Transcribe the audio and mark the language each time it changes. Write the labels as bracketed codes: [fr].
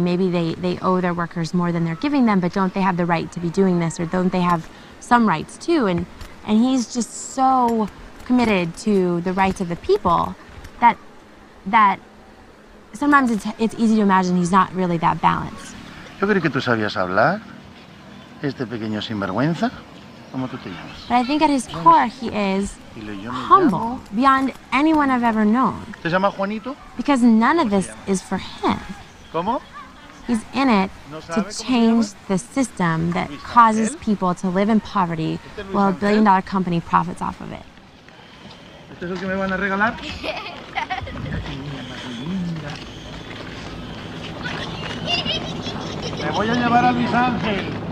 [en] Maybe they owe their workers more than they're giving them, but don't they have the right to be doing this, or don't they have some rights too? And he's just so committed to the rights of the people that sometimes it's easy to imagine he's not really that balanced. [es] Yo creo que tú sabías hablar, este pequeño sinvergüenza. ¿Cómo tú te llamas? [en] But I think at his core, he is humble beyond anyone I've ever known. [es] ¿Te llamas Juanito? [en] Because none of this is for him. [es] ¿Cómo? [en] He's in it to change the system that causes people to live in poverty while a billion-dollar company profits off of it. [es] ¿Este es el que me van a regalar? Me voy a llevar a Luis Ángel.